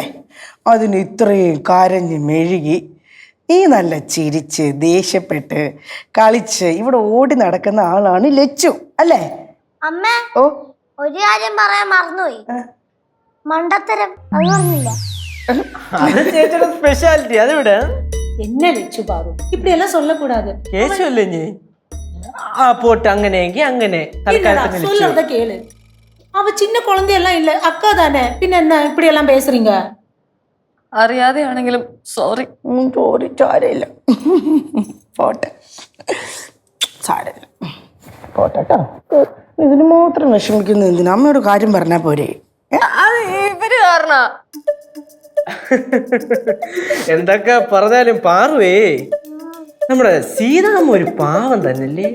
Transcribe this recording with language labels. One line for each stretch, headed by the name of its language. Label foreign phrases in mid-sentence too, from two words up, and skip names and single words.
Malayalam: അതിന് ഇത്രയും കരഞ്ഞ് മെഴുകി നീ നല്ല ചിരിച്ച് ദേഷ്യപ്പെട്ട് കളിച്ച് ഇവിടെ ഓടി നടക്കുന്ന ആളാണ് ലച്ചു അല്ലേ? അമ്മേ, ഓ ഒരു കാര്യം പറയാൻ മറന്നുപോയി. മണ്ടത്തരം അത് പറഞ്ഞില്ല. അത് ചേച്ചിയുടെ സ്പെഷ്യാലിറ്റി. അതിവിടെ
Tamil: என்ன லட்சு பாரு, இப்படி எல்லாம் சொல்லக்கூடாது.
Malayalam: കേശുവല്ലേ നീ? ആ പോട്ട്, അങ്ങനെയെങ്കിൽ അങ്ങനെ
Tamil: சொல்றத கேளு. அவ சின்ன குழந்தையெல்லாம் இல்ல, அக்கா தானே. பின்ன என்ன இப்படி எல்லாம் பேசுறீங்க?
Malayalam: അറിയാതെയാണെങ്കിലും സോറി. സോറി, സാരമില്ല. പോട്ടെ, സാരമില്ല, പോട്ടെട്ടോ. ഇതിന് മാത്രം വിഷമിക്കുന്ന എന്തിനാ? അമ്മയോട് കാര്യം പറഞ്ഞാൽ പോരെ? അത് ഇവര് കാരണ. എന്തൊക്കെ പറഞ്ഞാലും പാറുവേ, നമ്മുടെ സീതാമ്മ ഒരു പാവം തന്നെയല്ലേ.